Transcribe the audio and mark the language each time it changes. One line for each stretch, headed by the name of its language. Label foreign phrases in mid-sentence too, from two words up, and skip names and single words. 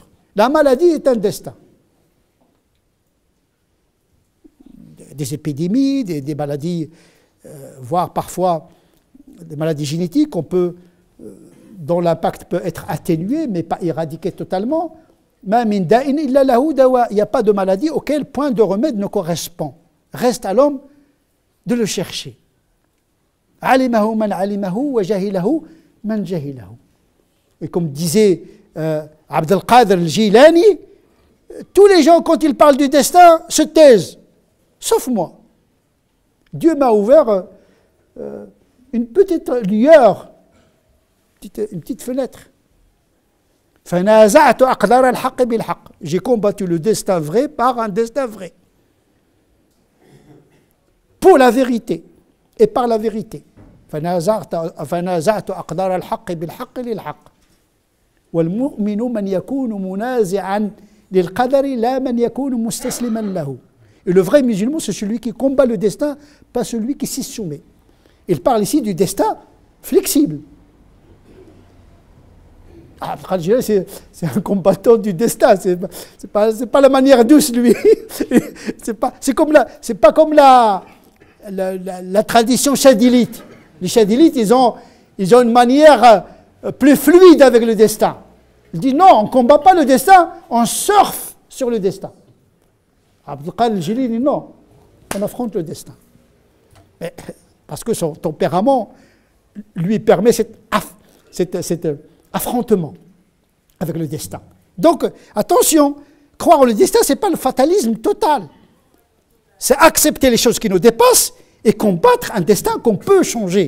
French: La maladie est un destin. Des épidémies, des maladies, voire parfois des maladies génétiques, dont l'impact peut être atténué, mais pas éradiqué totalement. Il n'y a pas de maladie auquel point de remède ne correspond. Reste à l'homme de le chercher.
Arabic: علمه من علمه وجهله من جهله.
French: Et comme disait Abd al-Qadir al-Jilani, tous les gens, quand ils parlent du destin, se taisent, sauf moi. Dieu m'a ouvert une petite lueur, une petite fenêtre.
Arabic: فنازعت أقدار الحق بالحق.
French: J'ai combattu le destin vrai par un destin vrai. Pour la vérité et par la vérité.
Arabic: فنازعت أقدار الحق بالحق للحق. والمؤمن من يكون منازعا للقدر لا من يكون مستسلما له.
French: Et le vrai musulman, c'est celui qui combat le destin, pas celui qui s'y soumet. Il parle ici du destin flexible. C'est un combattant du destin, c'est pas la manière douce, lui. C'est pas comme la tradition chadilite. Les chadilites, ils ont une manière plus fluide avec le destin. Ils disent non, on ne combat pas le destin, on surfe sur le destin. Abdul Qadir al-Jilani, non, on affronte le destin. Mais, parce que son tempérament lui permet cet affrontement avec le destin. Donc, attention, croire au destin, ce n'est pas le fatalisme total. C'est accepter les choses qui nous dépassent et combattre un destin qu'on peut changer.